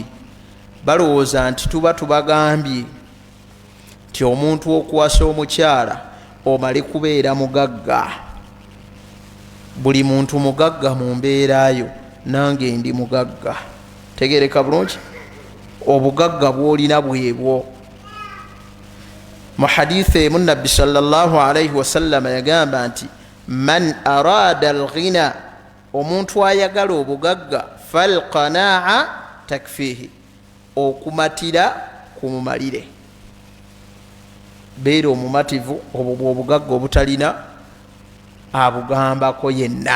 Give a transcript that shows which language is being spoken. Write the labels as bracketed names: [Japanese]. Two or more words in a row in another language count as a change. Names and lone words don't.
[Ganda] balowooza nti tuba tubagambye nti omuntu okuwasa omukyala omale kubeera mugagga. buli muntu mugagga mu mbeerayo, nange ndi mugagga. tegereka bulungi, obugagga bwolina bwebwo. mu hadithi emu nabbi [Arabic] صلى الله عليه وسلم [Ganda] yagamba nti [Arabic] من أراد الغنى, [Ganda] omuntu ayagala obugagga, [Arabic] فالقناعة تكفيه, [Ganda] okumatira kumumalire. beera omumativu. obwo bwobugagga obutalina abugambako yenna.